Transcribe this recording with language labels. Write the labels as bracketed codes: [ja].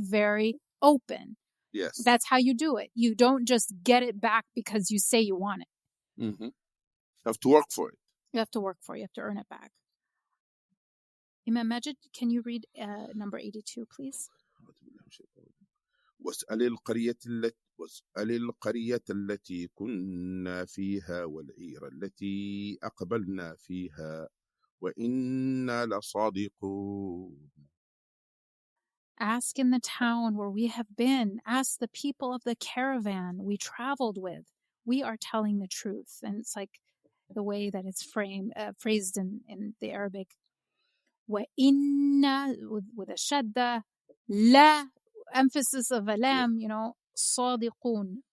[en] very open. Yes. That's how you do it. You don't just get it back because you say you want it. Mm-hmm. You have to work for it. You have to work for it. You have to earn it back. Imam Magid, can you read number 82, please? [ar] واسأل القرية التي كنا فيها والعير التي أقبلنا فيها وإنا لصادقون. [en] Ask in the town where we have been. Ask the people of the caravan we traveled with. We are telling the truth. And it's like the way that it's phrased in the Arabic. وَإِنَّا with a shadda, la, emphasis of a lam, صادقون.